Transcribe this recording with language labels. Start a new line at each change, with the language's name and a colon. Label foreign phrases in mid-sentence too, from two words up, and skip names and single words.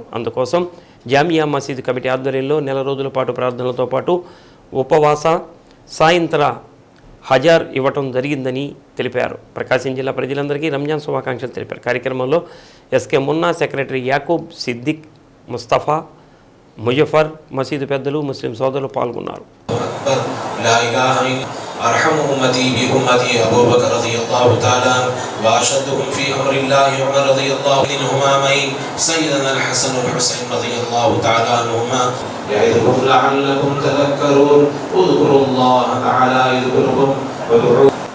Telugu: అందుకోసం జామియా మసీద్ కమిటీ ఆధ్వర్యంలో నెల రోజుల పాటు ప్రార్థనలతో పాటు ఉపవాస సాయంత్ర హజార్ ఇవ్వటం జరిగిందని తెలిపారు. ప్రకాశం జిల్లా ప్రజలందరికీ రంజాన్ శుభాకాంక్షలు తెలిపారు. కార్యక్రమంలో ఎస్కే మున్నా, సెక్రటరీ యాకూబ్, సిద్దిక్, ముస్తఫా, ముజఫర్, మసీదు పెద్దలు, ముస్లిం సోదరులు పాల్గొన్నారు.
Arabic: أرحم أمتي بأمتي أبو بكر رضي الله تعالى وأشدهم في أمر الله عمر رضي الله عنهما سيدنا الحسن والحسين رضي الله تعالى عنهما يعظكم لعلكم تذكرون اذكروا الله تعالى يذكركم وادعوه